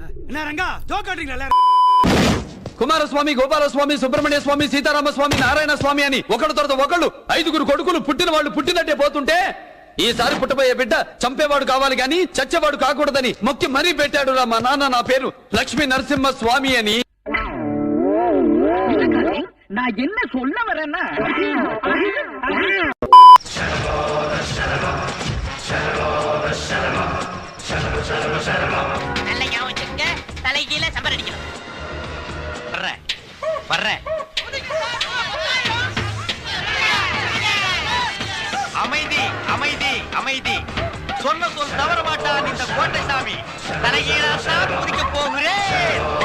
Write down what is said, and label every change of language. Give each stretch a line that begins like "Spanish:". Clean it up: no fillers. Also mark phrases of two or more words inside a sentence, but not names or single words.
Tamil: என்ன ரங்கா ஜோக் காட்டுறீங்களா?
Telugu: కుమారస్వామి, గోపాలస్వామి, సుబ్రహ్మణ్య స్వామి, సీతారామ స్వామి, నారాయణ స్వామి అని ఒకళ్ళ తర్వాత ఒకళ్ళు 5గురు కొడుకులు పుట్టిన వాళ్ళు పుట్టినట్టే పోతుంటే ఈసారి పుట్టబోయే బిడ్డ చంపేవాడు కావాలి గాని చచ్చేవాడు కాకూడదని మొక్కి మరీ పెట్టాడు రా మా నాన్న. నా పేరు లక్ష్మీ నరసింహ స్వామి అని.
Tamil: நான் என்ன சொல்ல வரேன்னா நல்ல ஞாபகம் வச்சுங்க. தலைகீழ சம்பர் அடிக்கணும். வர்றேன். அமைதி அமைதி அமைதி. சொன்ன சொல் தவற மாட்டான் இந்த கோட்டை சாமி. தலைகீழா தான் குதிக்க போகிறேன்.